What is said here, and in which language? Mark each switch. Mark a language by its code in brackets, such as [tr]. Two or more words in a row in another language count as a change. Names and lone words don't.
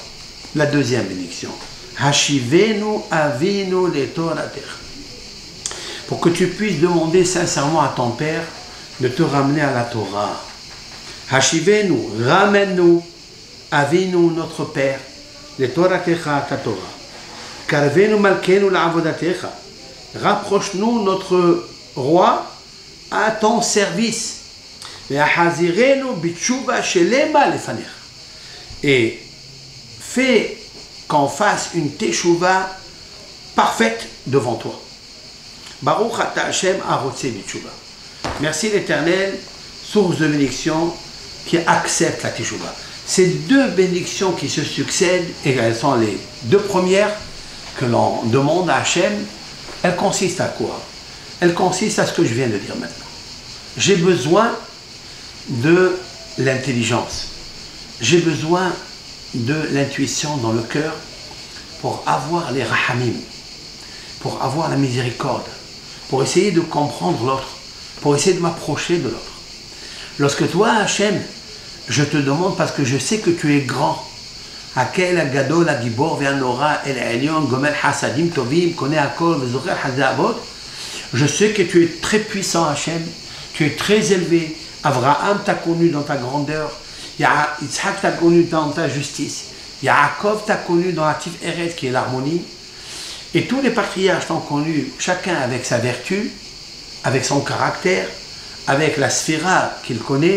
[fr] La deuxième bénédiction. [he] השיבנו אבינו לתורתך. [fr] Pour que tu puisses demander sincèrement à ton Père de te ramener à la Torah. Hashivenu, ramène-nous, avinu notre Père, [he] לתורתך, [fr] ta Torah. [he] קרבנו מלכנו לעבודתך. [fr] Rapproche-nous notre roi à ton service. Et fais qu'on fasse une teshuva parfaite devant toi. [he] ברוך אתה השם הרוצה בתשובה. [fr] Merci l'Éternel, source de bénédiction, qui accepte la teshuva. Ces deux bénédictions qui se succèdent, et elles sont les deux premières que l'on demande à Hashem, elles consistent à quoi? Elles consistent à ce que je viens de dire maintenant. J'ai besoin de l'intelligence. J'ai besoin de l'intuition dans le cœur pour avoir les rahamim, pour avoir la miséricorde, pour essayer de comprendre l'autre, pour essayer de m'approcher de l'autre. Lorsque toi, Hachem, je te demande parce que je sais que tu es grand, [he] האל הגדול הגיבור והנורא אל עליון גומל חסדים טובים קונה הכל וזוכר חסדי אבות, [fr] je sais que tu es très puissant, Hachem, tu es très élevé. Abraham t'a connu dans ta grandeur, Yitzhak t'a connu dans ta justice, Yaakov t'a connu dans la Tif Eretz qui est l'harmonie, et tous les patriarches t'ont connu, chacun avec sa vertu, avec son caractère, avec la sphéra qu'il connaît.